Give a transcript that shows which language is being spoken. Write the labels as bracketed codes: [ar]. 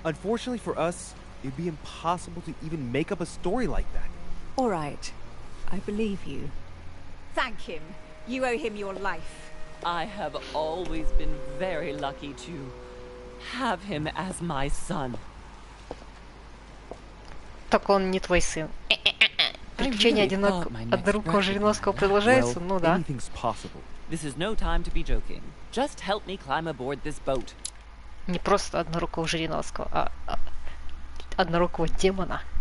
[en] Unfortunately for us, it'd be impossible to even make up a story like that. All right, I believe you. Thank him. You owe him your life. I have always been very lucky to have him as my son. [ru] Так он не твой сын. Приключения однорукого Жириновского продолжаются? Ну да. [en] This is no time to be joking. Just help me climb aboard this boat. [ru] Не просто однорукого Жириновского, а однорукого демона.